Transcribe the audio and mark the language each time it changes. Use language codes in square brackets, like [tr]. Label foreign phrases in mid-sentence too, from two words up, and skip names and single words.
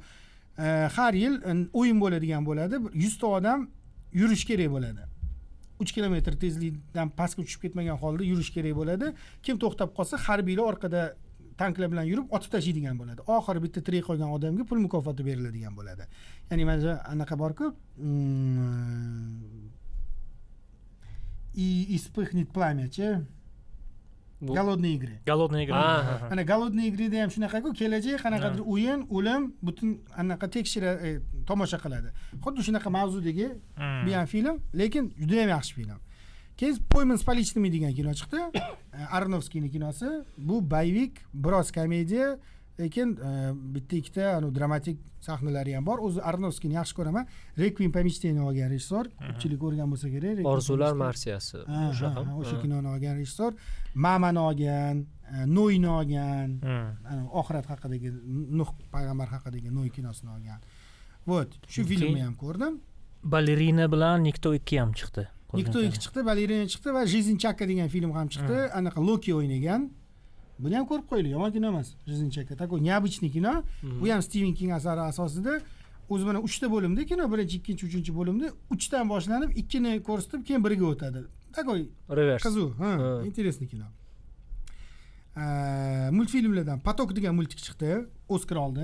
[uz] Har yil o'yin bo'ladigan bo'ladi. 100 ta odam yurish kerak bo'ladi. 3 kilometr tezlikdan pastga uchib ketmagan holda yurish kerak bo'ladi. Kim to'xtab qolsa, harbiylar orqada tanklar bilan yurib otib tashlaydigan bo'ladi. Oxiri bitta tirik qolgan odamga pul mukofoti beriladigan bo'ladi. Ya'ni mana anaqa bor-ku, [ru] испыхнет пламя-chi. Голодные игры. Голодные игры. [uz] Ana Голодные игры ham shunaqa-ku, kelajak qanaqadir o'yin, o'lim, butun anaqa tekshira tomosha qiladi. Xuddi shunaqa mavzudagi bir film, lekin juda ham yaxshi film. Keyin Pойман с поличными degan kino chiqdi. Aronofskiyning kinosi. Bu boyvik, biroz komediya, lekin bitta ikkita dramatik sahnalari ham bor. O'zi Aronofskiyni yaxshi ko'raman. Requiem по мечте olgan rejissor, ko'pchilik ko'rgan bo'lsa kerak. Orzular marsiyasi. O'sha kinoni olgan rejissor. Mamani olgan, Noyni olgan, oxirat haqidagi Nuh payg'ambar haqidagi Noy kinosini olgan. Вот, shu filmni ham ko'rdim. Balerina bilan Nikto 2 ham chiqdi. Nikto 2 chiqdi, Balerina chiqdi va Жизнь-Чака degan film ham chiqdi. Anaqa Loki o'ynagan. Buni ham ko'rib qo'yinglar, yomon kino emas. [ru] Жизнь-Чака такой необычный kino. Bu ham Stephen King asari asosida. O'zi mana 3 ta bo'limda kino, 1-2, 3 bo'limda 3 dan boshlanib 2 ni ko'rsatib, keyin 1 ga o'tadi. Такой [uz] Reverse. qiziq, интересный kino. Multfilmlardan Поток degan multik chiqdi, Oskar oldi.